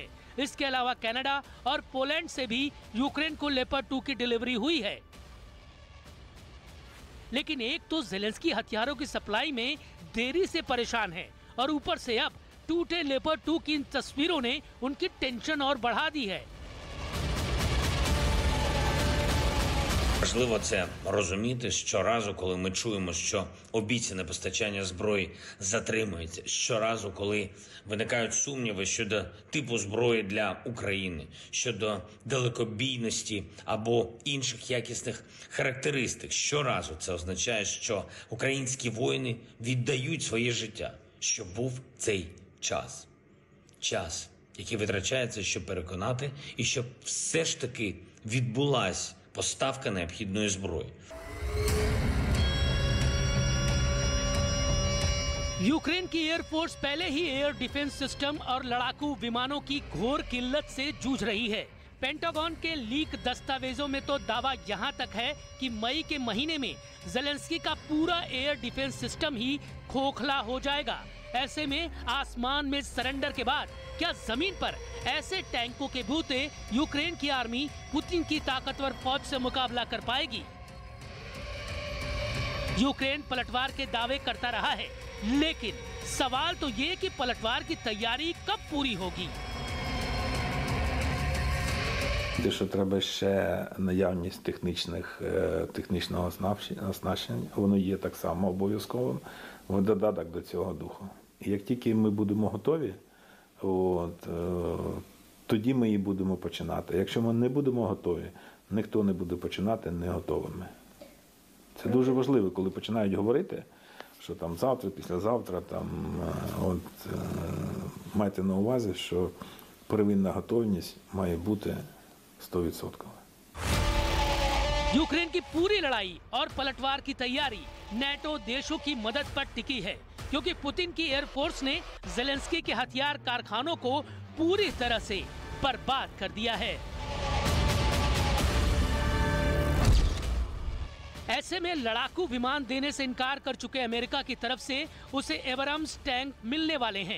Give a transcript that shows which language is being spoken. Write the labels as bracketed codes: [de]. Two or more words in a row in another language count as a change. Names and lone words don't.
[hi] इसके अलावा कनाडा और पोलैंड से भी यूक्रेन को लेपर्ड 2 की डिलीवरी हुई है। लेकिन एक तो ज़ेलेंस्की हथियारों की सप्लाई में देरी से परेशान है और ऊपर से अब टूटे लेपर्ड 2 की इन तस्वीरों ने उनकी टेंशन और बढ़ा दी है। [uk] Важливо це розуміти щоразу, коли ми чуємо, що обіцяне постачання зброї затримується, щоразу, коли виникають сумніви щодо типу зброї для України, щодо далекобійності або інших якісних характеристик. Щоразу це означає, що українські воїни віддають своє життя, що був цей час. Час, який витрачається, щоб переконати, і щоб все ж таки відбулась поставка необхідної зброї. [hi] यूक्रेन की एयरफोर्स पहले ही [en] air defense system [hi] और लड़ाकू विमानों की घोर किल्लत से जूझ रही है। पेंटागन के लीक दस्तावेजों में तो दावा यहां तक है कि मई के महीने में ज़ेलेंस्की का पूरा [en] air defense system [hi] ही खोखला हो जाएगा। ऐसे में आसमान में सरेंडर के बाद क्या जमीन पर ऐसे टैंकों के बूते यूक्रेन की आर्मी पुतिन की ताकतवर फौज से मुकाबला कर पाएगी। यूक्रेन पलटवार के दावे करता रहा है, लेकिन सवाल तो ये कि पलटवार की तैयारी कब पूरी होगी। [uk] Що треба ще наявність технічного оснащення, воно є так само обов'язковим, в додаток до цього духу. І як тільки ми будемо готові, тоді ми і будемо починати. Якщо ми не будемо готові, ніхто не буде починати не готовими. Це дуже важливо, коли починають говорити, що там завтра, післязавтра, майте на увазі, що первинна готовність має бути 100%। [hi] यूक्रेन की पूरी लड़ाई और पलटवार की तैयारी नेटो देशों की मदद पर टिकी है, क्योंकि पुतिन की एयरफोर्स ने ज़ेलेंस्की के हथियार कारखानों को पूरी तरह से बर्बाद कर दिया है। ऐसे में लड़ाकू विमान देने से इनकार कर चुके अमेरिका की तरफ से उसे एब्राम्स टैंक मिलने वाले हैं।